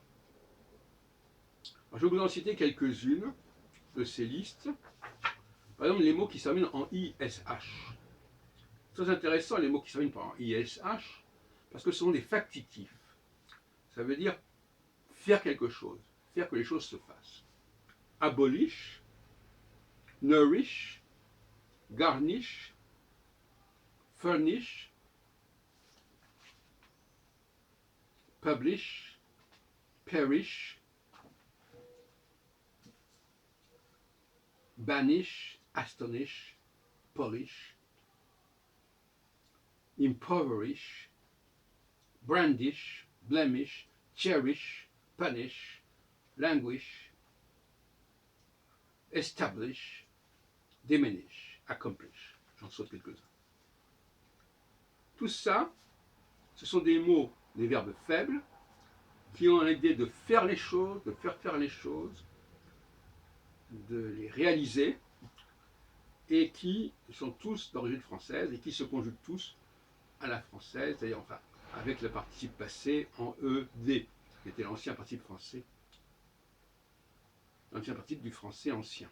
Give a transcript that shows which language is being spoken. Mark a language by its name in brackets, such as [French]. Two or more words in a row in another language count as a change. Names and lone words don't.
[French] Alors, je vais vous en citer quelques-unes de ces listes. Par exemple, les mots qui se terminent en ISH. Très intéressant, les mots qui se terminent par ISH, parce que ce sont des factitifs. Ça veut dire faire quelque chose, faire que les choses se fassent. [English] Abolish, nourish, garnish, furnish, publish, perish, banish, astonish, polish, impoverish, brandish, blemish, cherish, punish, languish, establish, diminish, accomplish. [French] J'en saute quelques-uns. Tout ça, ce sont des mots, des verbes faibles, qui ont l'idée de faire les choses, de faire les choses, de les réaliser, et qui sont tous d'origine française, et qui se conjuguent tous à la française, c'est-à-dire enfin, avec le participe passé en ED, qui était l'ancien participe français, l'ancien participe du français ancien.